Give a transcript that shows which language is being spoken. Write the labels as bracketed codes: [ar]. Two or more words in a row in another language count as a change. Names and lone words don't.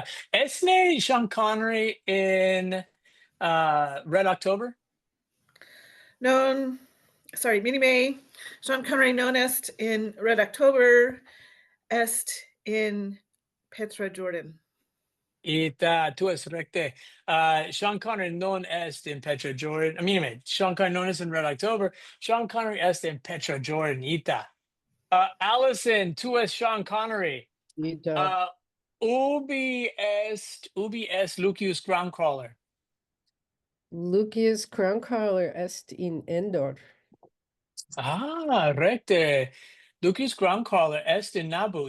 [la] Esne Sean Connery in Red October. Minime. Sean Connery non est in Red October, est in Petra Jordan. Ita, tu es recte. Sean Connery non est in Petra Jordan. [en] I mean, [la] Sean Connery non est in Red October. Sean Connery est in Petra Jordan. Ita. Allison, tu es Sean Connery. Ita. Ubi est Lucius Groundcrawler. Lucius Groundcrawler est in Endor. Ah, recte. Lucius Groundcrawler est in Nabu.